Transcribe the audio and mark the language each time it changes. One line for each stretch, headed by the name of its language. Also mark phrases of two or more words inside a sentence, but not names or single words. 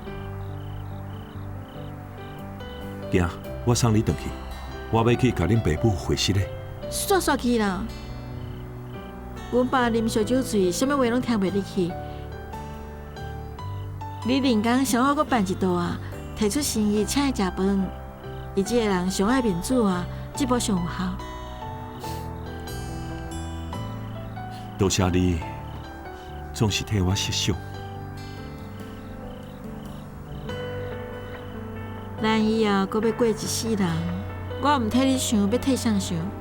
Min Nan Chinese: 行，我送你回去，我要去甲恁爸母会师咧。煞去啦！阮爸啉烧酒醉，啥物话拢听袂入去。你人工上好，阁办一道啊，提出诚意请伊食饭。伊这个人上爱面子啊，这步上有效。多谢你，总是替我设想。咱以后阁要过一世人，我毋替你想，要替谁想？